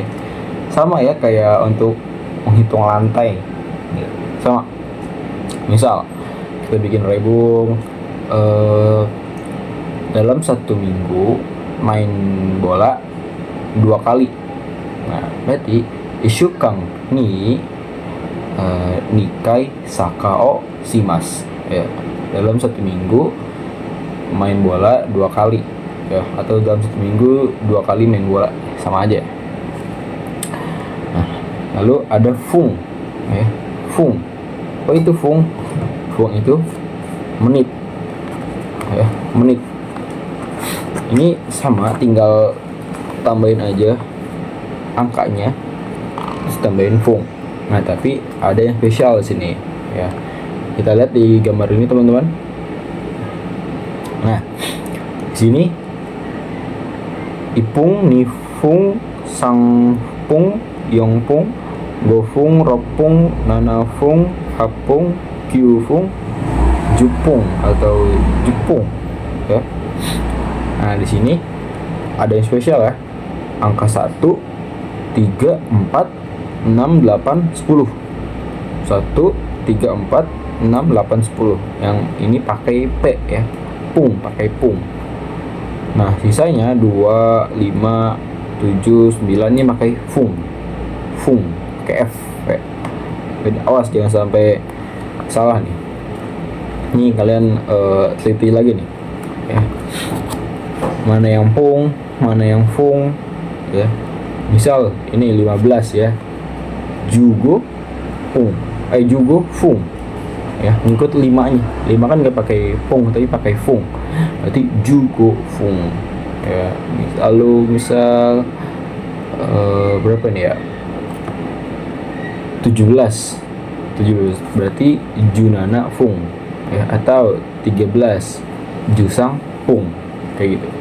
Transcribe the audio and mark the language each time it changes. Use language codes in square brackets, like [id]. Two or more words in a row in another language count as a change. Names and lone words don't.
[id] Sama ya kayak untuk menghitung lantai ya. Sama, misal kita bikin rebung, dalam 1 minggu main bola 2 kali. [ja] Nah berarti 一週間に二回サッカーします ya. [id] Dalam 1 minggu main bola 2 kali ya, atau dalam 1 minggu 2 kali main bola, sama aja. Nah, lalu ada fung ya. Fung, apa itu fung? Fung itu menit ya, menit. Ini sama, tinggal tambahin aja angkanya terus tambahin fung. Nah, tapi ada yang spesial di sini ya. Kita lihat di gambar ini teman-teman. Nah, di sini ipung, [ja] 二分、三分、四分、五分、六分、七分、八分、九分、十分 atau jupung ya. [id] Nah, di sini ada yang spesial ya. Angka 1, 3, 4, 6, 8, 10. 1, 3, 4, 6, 8, 10. Yang ini pakai P ya. Pung, pakai pung. Nah, sisanya 2, 5, 7, 9 ini pakai fung. Fung, pakai F. Jadi awas jangan sampai salah nih. Ini kalian teliti lagi nih ya. Mana yang pung, mana yang fung ya. Misal ini 15 ya. [ja] 十五分、十五分 ya, ngikut 5 nya. [id] 5 kan nggak pakai fung tapi pakai fung, berarti [ja] 十五分 [id] ya. Lalu misal berapa nih ya, 17 berarti [ja] 十七分 [id] ya, atau 13 [ja] 十三分 [id] kayak gitu.